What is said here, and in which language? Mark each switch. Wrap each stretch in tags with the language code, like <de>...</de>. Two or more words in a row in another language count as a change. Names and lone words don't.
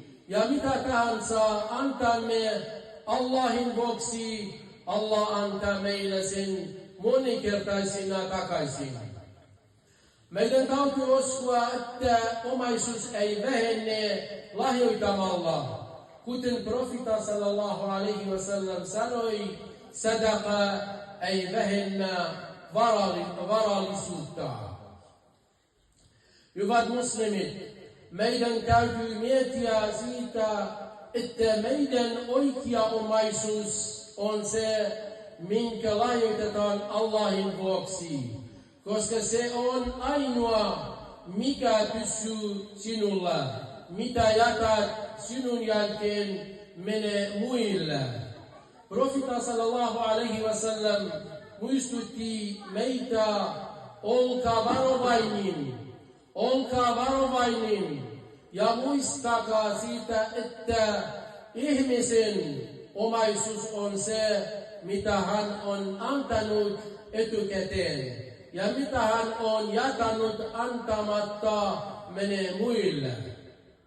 <fi>Ja mitä tahansa antamme Allahin vuoksi, Allah antaa meille sen moninkertaisina takaisin. Meidän täytyy uskoa, että omaisuus ei vähene lahjoittamalla. Kuten profeetta</fi> <ar>صلى الله عليه وسلم</ar> <fi>sanoi, sadaqa ei vähennä varallisuutta. Hyvät muslimit, meidän täytyy miettiä siitä, että meidän oikea omaisuus on se, minkä lahjoitetaan Allahin vuoksi, koska se on ainoa, mikä pysyy sinulla. Mitä jätät sinun jälkeen menee muille. Profeetta</fi> <ar>صلى الله عليه وسلم</ar> <fi>muistutti meitä, olkaa varovainen ja muistakaa siitä, että ihmisen omaisuus on se, mitä hän on antanut etukäteen, ja mitä hän on jätänyt antamatta menee muille.</fi>